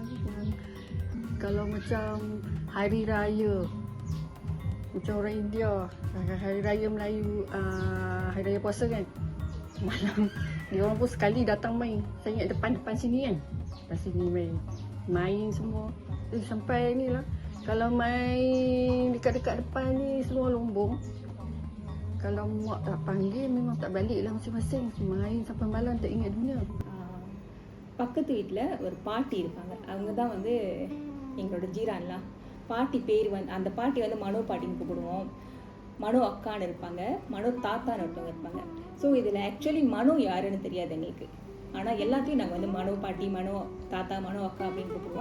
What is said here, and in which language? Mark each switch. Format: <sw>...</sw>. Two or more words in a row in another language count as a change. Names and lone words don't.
<ms>Kalau macam hari raya macam orang India, hari raya Melayu, hari raya puasa kan, malam dia orang pun sekali datang main. Saya ingat depan sini kan, depan sini main semua. Sampai ni lah, kalau main dekat-dekat depan ni semua lombong. Kalau mak tak panggil memang tak balik lah masing-masing. Main sampai malam tak ingat dunia.</ms> <ta>பக்கத்து வீட்டில் ஒரு பாட்டி இருப்பாங்க. அவங்க தான் வந்து எங்களோட ஜீரான்லாம். பாட்டி பேர் வந்து அந்த பாட்டி வந்து மனோ பாட்டின்னு கூப்பிடுவோம். மனோ அக்கான்னு இருப்பாங்க, மனோ தாத்தான்னு ஒருத்தவங்க இருப்பாங்க. ஸோ இதில் ஆக்சுவலி மனோ யாருன்னு தெரியாது எங்களுக்கு. ஆனால் எல்லாத்தையும் நாங்கள் வந்து மனோ பாட்டி, மனோ தாத்தா, மனோ அக்கா அப்படின்னு கூப்பிடுவோம்.</ta>